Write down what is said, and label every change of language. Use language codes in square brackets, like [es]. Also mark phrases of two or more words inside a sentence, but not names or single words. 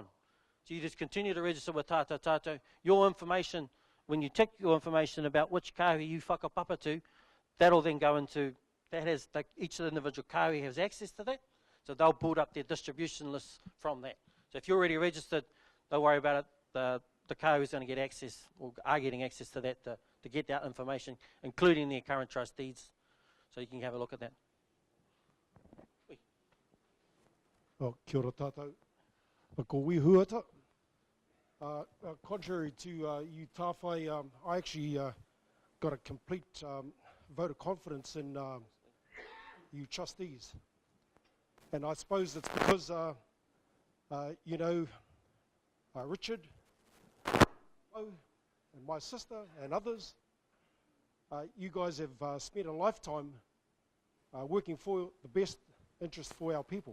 [en] So you just continue to register with Tata Tata. Your information, when you tick your information about which kāhui you whakapapa to, that'll then go into, each of the individual kāhui has access to that. So they'll build up their distribution lists from that. So if you're already registered, don't worry about it. The kāhui is going to get access, or are getting access to that to get that information, including their current trustees. So you can have a look at that. [mi] Kia ora tātou. Ko wihuata. [en] Contrary to you tāwhai, I actually got a complete vote of confidence in you trustees. And I suppose it's because, Richard, and my sister and others, you guys have spent a lifetime working for the best interest for our people.